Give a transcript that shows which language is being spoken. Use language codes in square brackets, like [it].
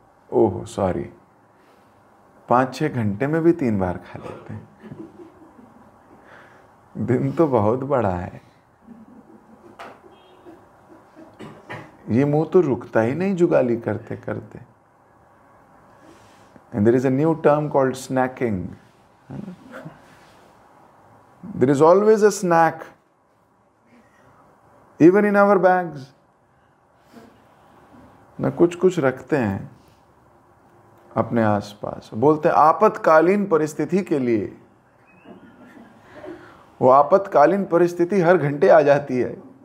[hi] Oh sorry, 5-6 घंटे में भी 3 बार खा लेते हैं। दिन तो बहुत बड़ा है। ये मुंह तो रुकता ही नहीं जुगाली करते करते। [en] And there is a new term called snacking. There is always a snack, even in our bags. [hi] ना कुछ कुछ रखते हैं अपने आसपास, बोलते हैं आपातकालीन परिस्थिति के लिए। वो आपातकालीन परिस्थिति हर घंटे आ जाती है।